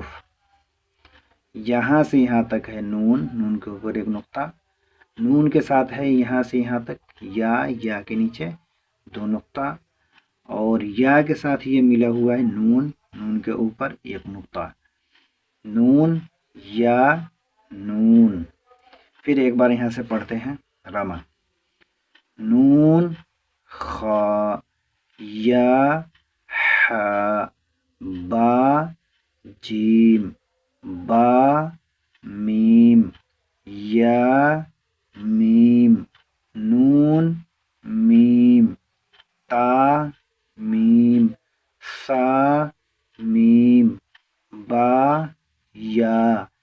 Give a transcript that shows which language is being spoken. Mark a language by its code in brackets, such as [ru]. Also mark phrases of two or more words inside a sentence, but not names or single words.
[ur] یہاں سے یہاں تک ہے نون، نون کے اوپر 1 نقطہ، نون کے ساتھ ہے یہاں سے یہاں تک یا کے نیچے 2 نقطہ، اور یا کے ساتھ یہ ملا ہوا ہے نون، نون کے اوپر 1 نقطہ، نون یا نون. پھر ایک بار یہاں سے پڑھتے ہیں راما. نون خا یا حا با جیم با میم یا میم نون میم تا میم سا میم با یا